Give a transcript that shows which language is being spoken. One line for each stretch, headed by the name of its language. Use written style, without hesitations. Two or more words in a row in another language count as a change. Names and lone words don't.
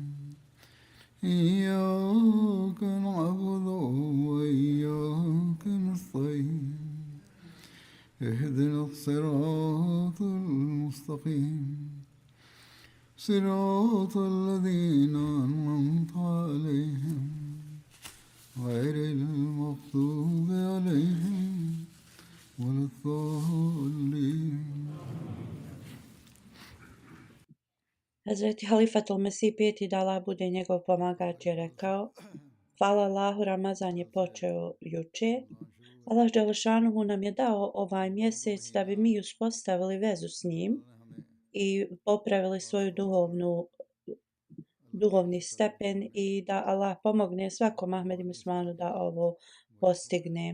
Arabic: إياك نعبد وإياك نستعين اهدنا الصراط المستقيم صراط الذين أنعمت عليهم غير المغضوب عليهم ولا الضالين.
Bosnian: Hazreti Halifatul Mesih peti da Allah bude njegov pomagač je rekao: Hvala Allahu, Ramazan je počeo juče. Allah Đelešanuhu nam je dao ovaj mjesec da bi mi uspostavili vezu s njim i popravili svoju duhovni stepen i da Allah pomogne svakom Ahmedi Muslimanu da ovo postigne.